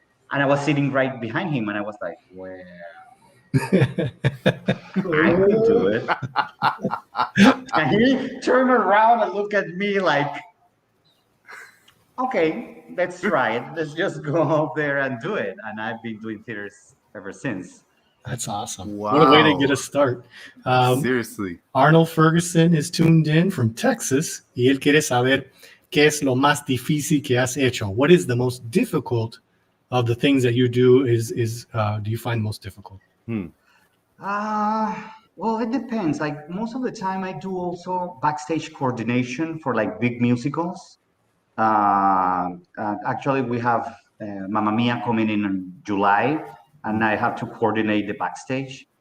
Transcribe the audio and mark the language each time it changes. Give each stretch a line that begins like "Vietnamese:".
English: And I was sitting right behind him, and I was like, well, I can do it. And he turned around and looked at me like, okay, let's try it. Let's just go out there and do it. And I've been doing theaters ever since. That's awesome. Wow. What a way to get a start. Seriously. Arnold Ferguson is tuned in from Texas,
Spanish: y él quiere saber qué es lo más difícil que has hecho.
English: What is the most difficult of the things that you do do you find most difficult? Well, it depends. Like most of the time I do also backstage coordination for like big musicals. Actually, we have Mamma Mia coming in July, and I have to coordinate the backstage.